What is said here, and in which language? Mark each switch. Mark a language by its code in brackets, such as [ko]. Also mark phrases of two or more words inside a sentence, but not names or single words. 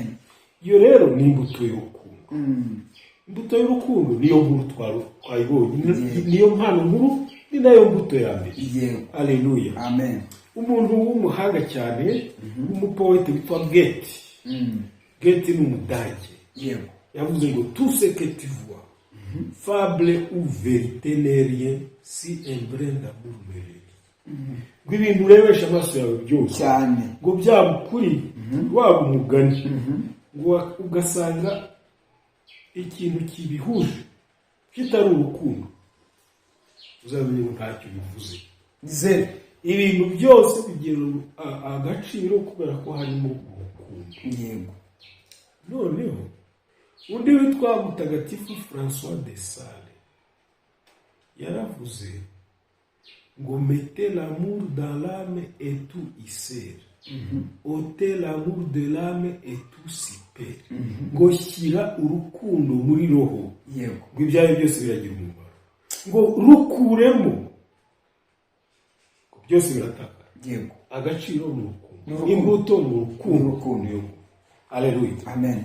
[rw] Iyo rero ni imbuto y'urukundo. Imbuto y'urukundo niyo nkuru twayibonye, niyo mpano nkuru, ni nayo mbuto ya mbere. Haleluya. Amen. Umuntu w'umuhanga cyane, w'umupoete witwa Goethe. Goethe ni Umudage. Yavuze ngo [fr] tout ce que tu vois, fable ou vérité n'est rien si un brin d'amour mêlé. [rw] Ngo ibintu urebesha amaso yawe byose cyane, ngo byaba ukuri waba umugani, ngo ugasanga ikintu kibihuje kitari urukundo, uzamenye ngo ntacyo bivuze. Ibintu byose bigira agaciro kubera ko harimo urukundo. Noneho undi witwa Mutagatifu François de Sales yaravuze ngo [fr] mettez l'amour dans l'âme et tout y sert, ôtez l'amour de l'âme et tout s'y [rw] ngo shyira urukundo muri roho, yego, ngo ibyawe byose biragira umumaro, ngo rukuremo, ngo byose birataka, yego, agaciro mu rukundo, imbuto mu rukundo. Haleluya, amen.